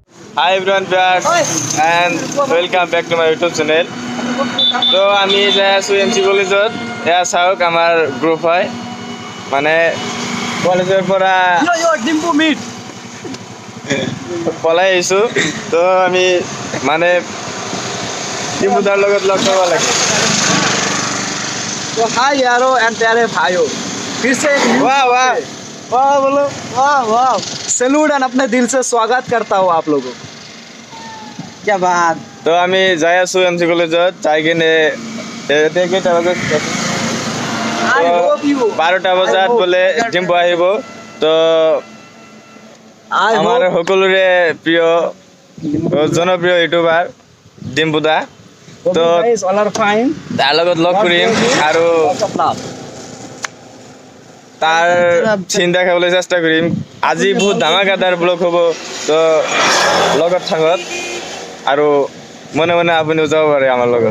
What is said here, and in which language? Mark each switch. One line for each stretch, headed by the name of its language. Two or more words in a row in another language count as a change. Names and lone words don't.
English: Hi everyone, viewers, and welcome back to my YouTube channel.
Assamese: So আমি যে আছো এমচি কলেজত এয়া চাওক আমাৰ গ্ৰুপ হয় মানে কলেজৰ পৰা পলাই আহিছোঁ তো আমি মানে ডিম্পুদাৰ লগত লগ কৰিব লাগে
Hindi: तो हाय यारो एंड प्यारे भाइयों फिर से एक न्यू वाह वाह वाह बोलो वाह वाह
English: salute and
Hindi: अपने दिल से स्वागत करता हूँ आप लोगों को क्या बात
Assamese: তো আমি যাই আছো এমচি কলেজত যাই কিনে এতিয়া কেইটা বজাত
English: I hope you
Assamese: 12টা বজাত বোলে ডিম্পু আহিব তো
English: आई
Assamese: আমাৰ
English: होप
Assamese: সকলোৰে প্ৰিয় জনপ্ৰিয় ইউটিউবাৰ ডিম্পুদা
Hindi: तो तो
English: guys all are fine
Assamese: তাৰ লগত লগ কৰিম আৰু তাৰ চিন্তা খাবলৈ চেষ্টা কৰিম আজি বহুত ধামাকাদাৰ ব্লগ হ'ব তো লগত থাকক আৰু মনে মনে আপুনিও যাব পাৰে আমাৰ লগত